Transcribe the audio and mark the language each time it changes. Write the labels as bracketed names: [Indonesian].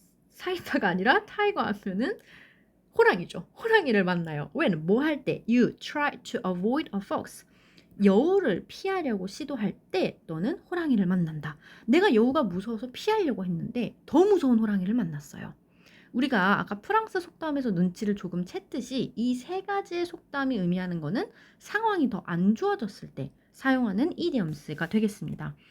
[Korean] 사이다가 아니라 타이거 하면은 호랑이죠. 호랑이를 만나요. [English] when [Korean] 뭐 할 때 [English] you try to avoid a fox. [Korean] 여우를 피하려고 시도할 때 너는 호랑이를 만난다. 내가 여우가 무서워서 피하려고 했는데 더 무서운 호랑이를 만났어요. 우리가 아까 프랑스 속담에서 눈치를 조금 챘듯이 이 3가지의 속담이 의미하는 거는 상황이 더 안 좋아졌을 때 사용하는 이디엄스가 되겠습니다.